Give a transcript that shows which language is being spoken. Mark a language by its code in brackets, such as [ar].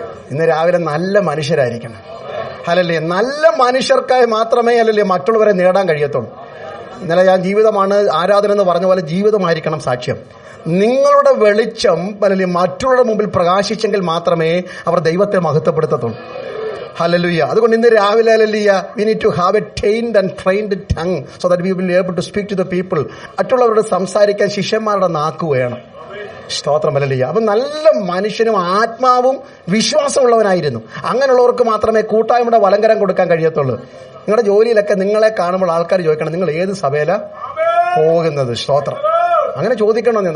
[ml] ഇന്ന് രാവിലെ നല്ല മനുഷ്യരായിരിക്കണം. ഹല്ലേലൂയ. നല്ല മനുഷ്യർക്കായി മാത്രമേ ഹല്ലേലൂയ മറ്റുള്ളവരെ നേടാൻ കഴിയത്തുള്ളൂ. ഇന്നലെ ഞാൻ ജീവിതമാണ് ആരാധന എന്ന് പറഞ്ഞ പോലെ ജീവിതമായിരിക്കണം സാക്ഷ്യം. നിങ്ങളുടെ വെളിച്ചം ഹല്ലേലൂയ മറ്റുള്ളവരുടെ മുമ്പിൽ പ്രകാശിച്ചെങ്കിൽ മാത്രമേ അവർ ദൈവത്തെ മഹത്വപ്പെടുത്തത്തുള്ളൂ. ഹല്ലേലൂയ. അതുകൊണ്ട് ഇന്ന് രാവിലെ hallelujah [en] we need to have a trained and trained tongue so that we will be able to speak to the people. [ml] മറ്റുള്ളവരോട് സംസാരിക്കാൻ ശിഷ്യന്മാരുടെ നാക്ക് വേണം. സ്തോത്രം. ഹല്ലേലൂയ. അപ്പൊ നല്ല മനുഷ്യനും ആത്മാവും വിശ്വാസമുള്ളവനായിരുന്നു. അങ്ങനെയുള്ളവർക്ക് മാത്രമേ കൂട്ടായ്മയുടെ വലങ്കരം കൊടുക്കാൻ കഴിയത്തുള്ളൂ. നിങ്ങളുടെ ജോലിയിലൊക്കെ നിങ്ങളെ കാണുമ്പോൾ ആൾക്കാർ ചോദിക്കണം, നിങ്ങൾ ഏത് സഭയിലാ പോകുന്നത്? സ്തോത്രം. അങ്ങനെ ചോദിക്കണമെന്ന്.